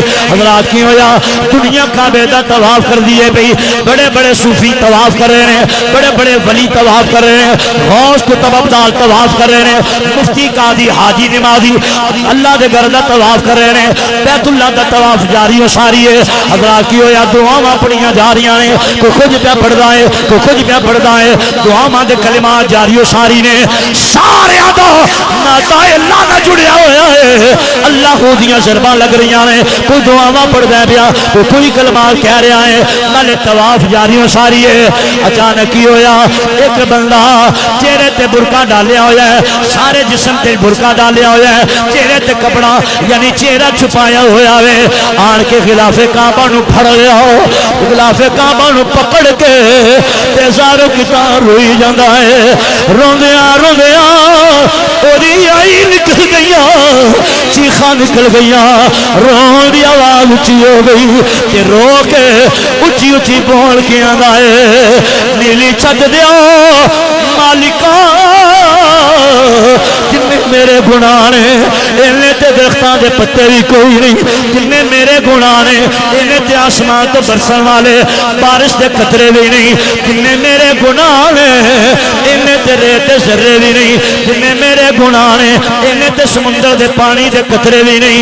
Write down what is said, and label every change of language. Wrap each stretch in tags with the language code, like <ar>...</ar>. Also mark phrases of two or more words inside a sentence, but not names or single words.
<pa>حضرات کی ہویا دنیا کعبے دا طواف کر دیے بھئی.</pa> <ur>بڑے بڑے صوفی طواف کر رہے ہیں, بڑے بڑے ولی طواف کر رہے ہیں, غوث کتب ابدال طواف کر رہے ہیں, مفتی قاضی حاجی نمازی</ur> <pa>اللہ دے گھر دا</pa> <ur>طواف کر رہے ہیں,</ur> <pa>بیت اللہ دا</pa> <ur>طواف جاری و ساری ہے.</ur> <pa>حضرات کی ہویا دعاواں پڑھیاں جا رہی ہیں, کوئی کچھ پہ پڑھدا ہے, کوئی کچھ پہ پڑھدا ہے, دعاواں دے کلمات جاری و ساری نے. سارے دا ناتا اللہ نہ جڑیا ہویا ہے. اللہ کو دیاں ضرباں لگ رہی ہیں, کوئی دعاواں پڑھدا ہے پیا, کوئی کلمات کہہ رہا ہے, نالے طواف جاری و ساری ہے. اچانک کی ہویا ایک بندہ چہرے تے برقع ڈالیا ہویا ہے, سارے جسم تے برقع ڈالیا ہویا ہے, چہرے تے کپڑا یعنی چہرہ چھپایا ہویا ہے. آن کے خلاف کعبہ نو پھڑ لیا ہو, خلاف کعبہ نو پکڑ کے تے زارو کتار روئی جاندا ہے. روندیاں روندیاں اودی آئی نکل گئیاں, چیخاں نکل گئیاں, رون دی آواز اچھی ہو گئی کہ رو کے اچھی اچھی بول کے آندا ہے نیلی چھت دیا مالکا جن میرے گناہ نے انہیں تے درختان دے پتے بھی کوئی نہیں, جن میرے گناہ نے انہیں تے آسمان تو برسن والے بارش دے قطرے بھی نہیں, جن میرے گناہ نے انہیں تے ریت ذرے بھی نہیں, جن میرے گناہ نے انہیں تے سمندر دے پانی دے قطرے بھی نہیں.</pa>